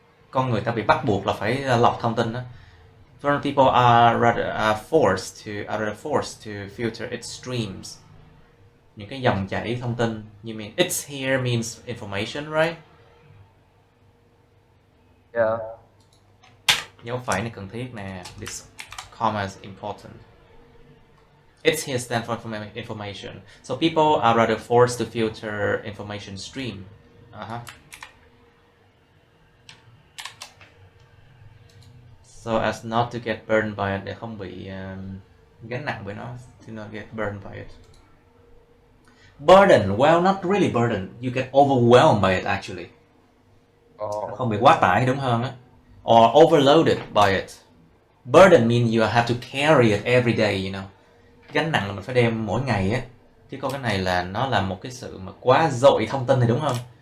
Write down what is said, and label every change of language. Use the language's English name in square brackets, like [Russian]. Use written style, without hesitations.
[Vietnamese] Con người ta bị bắt buộc là phải lọc thông tin đó. [English] Foreign people are rather forced to filter its streams. [Vietnamese] Những cái dòng chảy thông tin. [English] You mean it's here means information, right? Yeah. [Vietnamese] Dấu phẩy này cần thiết nè. [English] This comma is important. It's here stands for information. So people are rather forced to filter information stream. So as not to get burned by it, [Vietnamese] để không bị gánh nặng bởi nó, [English] to not get burned by it. Burden, well, not really burden. You get overwhelmed by it actually. [Vietnamese] Không bị quá tải đúng hơn á. [English] Or overloaded by it. Burden means you have to carry it every day, you know. [Vietnamese] Gánh nặng là mình phải đem mỗi ngày á. Chứ còn cái này là nó là một cái sự mà quá dội thông tin thì đúng không?